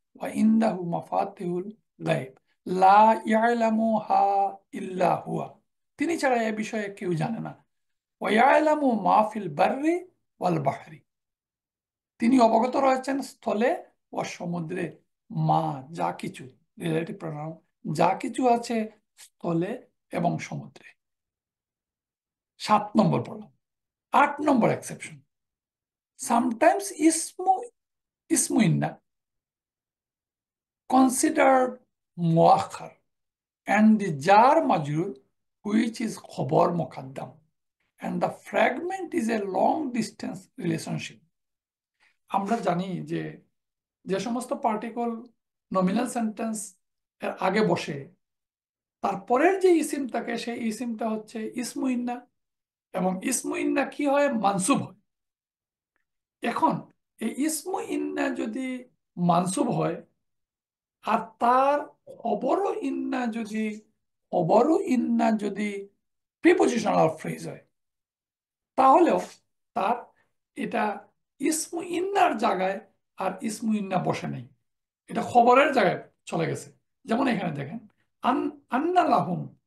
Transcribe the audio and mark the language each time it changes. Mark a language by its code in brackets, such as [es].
[ar] ওয়া ইনদাহু মাফাতিহুল গায়ব লা ইয়ালামুহা ইল্লা হুয়া, [bn] তিনি ছাড়া এ বিষয়ে কেউ জানে না। [ar] ওয়া ইয়ালামু মা ফিল বাররি ওয়াল বাহরি, [bn] তিনি অবগত রয়েছেন স্থলে ও সমুদ্রে, মা, যা কিছু, রিলেটিভ প্রনাউন, যা কিছু আছে স্থলে এবং সমুদ্রে। 7 নম্বর পড়লাম। 8 নম্বর [en] Exception, sometimes ইসমু ইন্না considered মুআখার and the jar majrur which is খবর মুকাদ্দাম and the fragment is a long distance relationship। [bn] আমরা জানি যে যে সমস্ত পার্টিকল নমিনাল সেন্টেন্স এর আগে বসে, তারপরের যে ইসিম থাকে সেই ইসিমটা হচ্ছে ইসমু ইন্না, এবং ইসমু ইন্না কি হয়? মানসুব হয়। এখন এই ইসমু ইন্না যদি মানসুব হয় আর তার খবরও ইন্না যদি, খবরও ইন্না যদি প্রিপোজিশনাল ফ্রেজ হয়, তাহলেও তার এটা ইসমু ইন্নার জায়গায় আর ইসমু ইন্না বসে নেই, এটা খবরের জায়গায় চলে গেছে। যেমন এখানে দেখেন, [ar] আন্না লাহুম,